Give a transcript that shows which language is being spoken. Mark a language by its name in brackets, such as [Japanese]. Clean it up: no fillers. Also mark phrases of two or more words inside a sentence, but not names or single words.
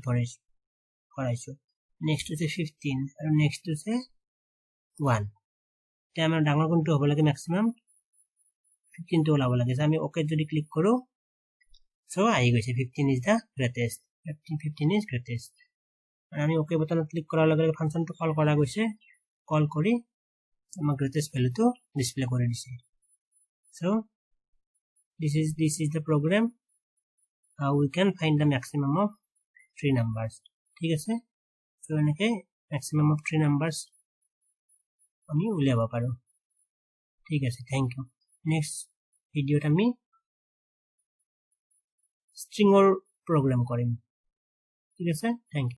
[Assamese] কৰাইছো নেক্সট আছে 15 আৰু নেক্সট আছে 1 তে আমাৰ ডাঙৰ কোনটো হ'ব লাগে ম্যাক্সিমাম 15 টো ওলাব লাগে আমি ওকে যদি ক্লিক কৰো সো আহি গৈছে [English] 15 is the greatest 15 is greatest [Assamese] আৰু আমি ওকে বাটনত ক্লিক কৰাৰ লগে লগে ফাংচনটো কল কৰা গৈছে কল কৰি আমাৰ গ্ৰেটেষ্ট ভ্যালুটো ডিসপ্লে কৰি দিছে সো [English] this is the program how we can find the maximum of 3 numbers [Assamese] ঠিক আছে so এনেকে [English] maximum of 3 numbers [Assamese] আমি উলিয়াব পাৰো ঠিক আছে [English] thank you [Assamese] নেক্সট ভিডিওত আমি স্ট্ৰিংৰ প্ৰগ্ৰাম কৰিম ঠিক আছে [English] thank you